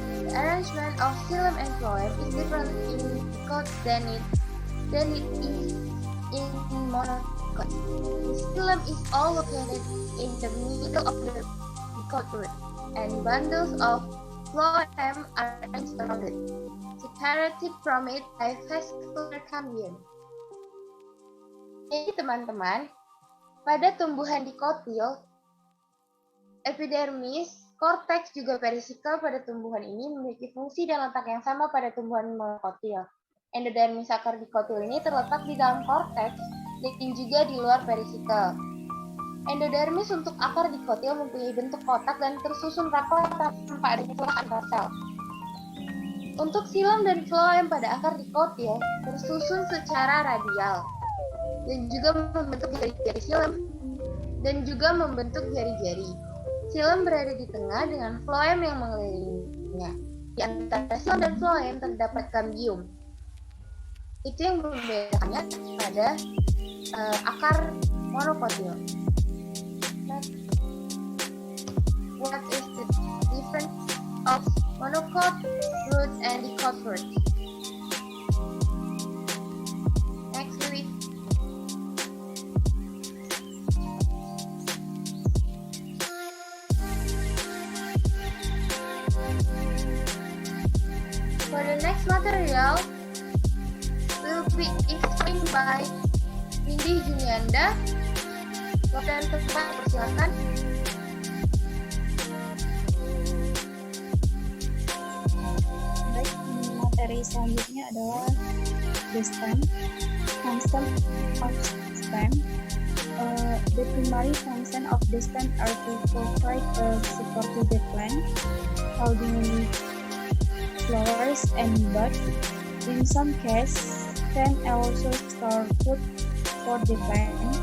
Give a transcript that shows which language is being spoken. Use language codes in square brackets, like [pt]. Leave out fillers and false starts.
[en] The arrangement of xylem and phloem is different in dicot than it is in monocot. The xylem is all located in the middle of the dicot root, and bundles of phloem are arranged around it, separated from it by vascular cambium. [id] Jadi teman-teman, pada tumbuhan dikotil, epidermis, korteks juga perisikal pada tumbuhan ini memiliki fungsi dan letak yang sama pada tumbuhan monokotil. Endodermis akar dikotil ini terletak di dalam korteks dan juga di luar perisikal. Endodermis untuk akar dikotil mempunyai bentuk kotak dan tersusun rapat tanpa adanya celah antar sel. Untuk xylem dan phloem pada akar dikotil tersusun secara radial dan juga membentuk jari-jari xylem dan juga membentuk jari-jari. Xylem berada di tengah dengan phloem yang mengelilinginya. Di antara xylem dan phloem terdapat cambium. Itu yang membedakannya pada akar monocotyl. [en] What is the difference of monocot roots and dicot roots? Next, we read. For the next material will be explained by Windy Junianda. [id] Waktu dan tempat persilakan. Baik, materi selanjutnya adalah [en] the stem, function of stem. The primary function of the stem are to provide support to the plant, holding flowers and buds. In some cases, can also store food for the plant.